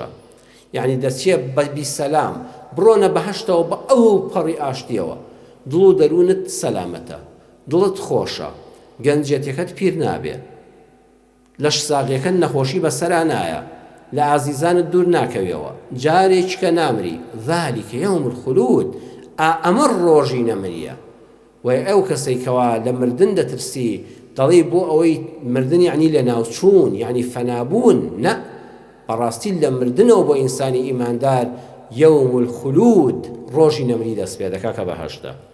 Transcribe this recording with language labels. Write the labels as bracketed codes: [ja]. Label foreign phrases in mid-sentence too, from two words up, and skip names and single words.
[ckb] یعنی دەچێت بە بیسەلام، بڕۆنە بەهەشتەوە بە ئەو پەڕی ئاشتیەوە، دڵ و دەروونت سەلامەتە، دڵت خۆشە، گەنجێتەکەت پیر نابێ، لەش ساغیەکە نەخۆشی بەسەرا نایە، لە عزیزانت دوور ناکەوێەوە، جارێککە نامری. [ar] ذلك يوم الخلود، [ckb] ئەمە ڕۆژی نەمریە. وای ئەو کەسێکەوە لە مردن دەترسی دەڵێ بۆ ئەوەی مردن یعنی لە ناوچوون یعنی فەنابوون، نە، بەڕاستی لە مردنەوە بۆ ئینسانی ئیماندار [ar] یوم الخلود [ckb] ڕۆژی نەمری دەست پێ دەکا کە بەهەشتە.